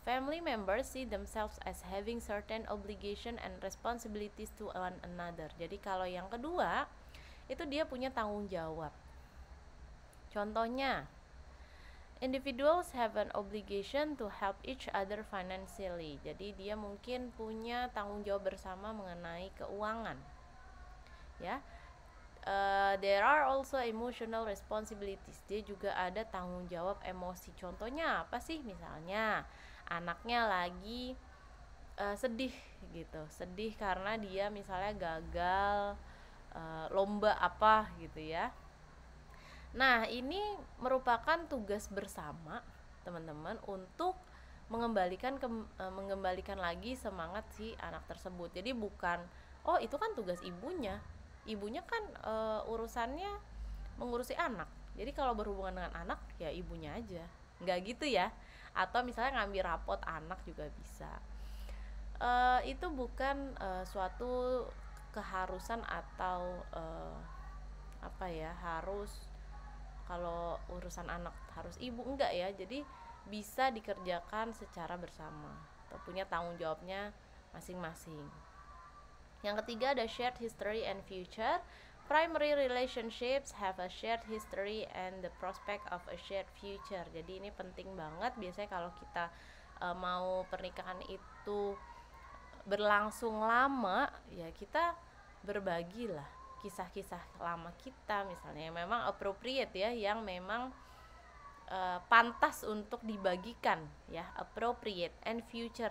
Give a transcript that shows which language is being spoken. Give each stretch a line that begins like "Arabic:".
English: Family members see themselves as having certain obligation and responsibilities to one another.
Indonesian: Jadi kalau yang kedua itu dia punya tanggung jawab.
English: Contohnya, individuals have an obligation to help each other financially.
Indonesian: Jadi dia mungkin punya tanggung jawab bersama mengenai keuangan. Ya.
English: There are also emotional responsibilities.
Indonesian: Dia juga ada tanggung jawab emosi. Contohnya apa sih? Misalnya anaknya lagi sedih gitu, sedih karena dia misalnya gagal lomba apa gitu ya. Nah, ini merupakan tugas bersama teman-teman untuk mengembalikan lagi semangat si anak tersebut. Jadi bukan, oh itu kan tugas ibunya kan urusannya mengurusi anak, jadi kalau berhubungan dengan anak ya ibunya aja. Nggak gitu ya. Atau misalnya ngambil rapot anak juga bisa. Itu bukan suatu keharusan atau apa ya, harus kalau urusan anak harus ibu, enggak ya. Jadi bisa dikerjakan secara bersama atau punya tanggung jawabnya masing-masing. Yang ketiga ada
English: shared history and future. Primary relationships have a shared history and the prospect of a shared future.
Indonesian: Jadi ini penting banget, biasanya kalau kita mau pernikahan itu berlangsung lama, ya kita berbagilah kisah-kisah lama kita, misalnya yang memang appropriate ya, yang memang pantas untuk dibagikan ya,
English: appropriate and future.